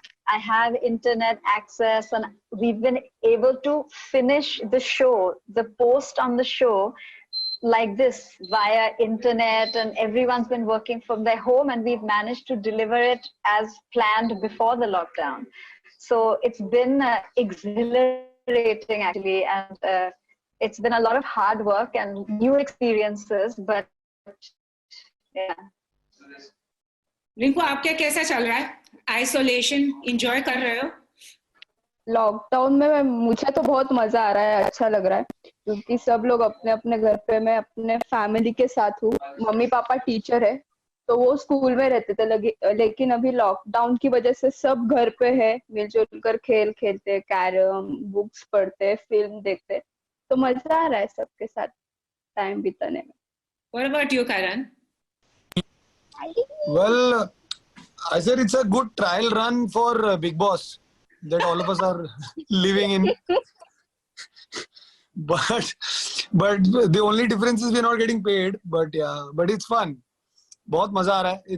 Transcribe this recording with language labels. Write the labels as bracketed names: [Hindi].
[English] I have internet access, and we've been able to finish the show, the post on the show, like this via internet, and everyone's been working from their home, and we've managed to deliver it as planned before the lockdown. So it's been exhilarating actually, and it's been a lot of hard work and new experiences, but yeah. [Hindi] Rinku, आपका कैसा चल रहा है? Isolation enjoy कर रहे हो? Lockdown में मुझे तो बहुत मजा आ रहा है, अच्छा लग रहा है, क्योंकि सब लोग अपने अपने घर पे, मैं अपने फैमिली के साथ हूँ. मम्मी पापा टीचर है, तो वो स्कूल में रहते थे, लेकिन अभी लॉकडाउन की वजह से सब घर पे है, मिलजुल कर खेल खेलते, कैरम, बुक्स पढ़ते, फिल्म देखते, तो मजा आ रहा है सबके साथ टाइम बिताने में. [English] What about you, Karan? Well, I said it's a good trial run for Bigg Boss that all of us are living in. But the only difference is we're not getting paid. But yeah, but it's fun. [Hindi] बहुत मजा आ रहा है.